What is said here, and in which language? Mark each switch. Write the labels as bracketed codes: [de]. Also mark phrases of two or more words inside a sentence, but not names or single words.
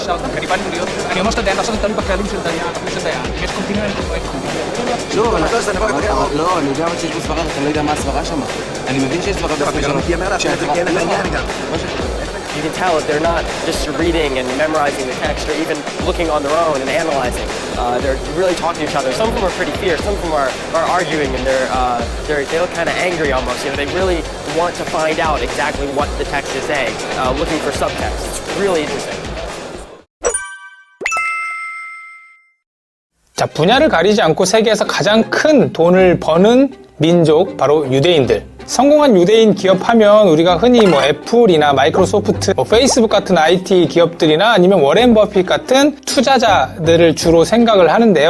[es] Garibaldi murió. Teníamos que tener nosotros también para que alguien se continúe en el proyecto. [he] לא, אבל לא, אני יודע שיש בסברה, אתה לא יודע מה הסברה שם. אני מבין שיש סברה בסברה. [en] You can tell that they're not just reading and memorizing the text or even looking on their own and analyzing. They're really talking to each other. Some of them are pretty fierce. Some of them are arguing and they look kind of angry almost. You know, they really want to find out exactly what the text is saying, looking for subtext. It's really interesting. [ko] 자, 분야를 가리지 않고 세계에서 가장 큰 돈을 버는 민족, 바로 유대인들. 성공한 유대인 기업 하면 우리가 흔히 뭐 애플이나 마이크로소프트, 뭐 페이스북 같은 IT 기업들이나 아니면 워렌 버핏 같은 투자자들을 주로 생각을 하는데요.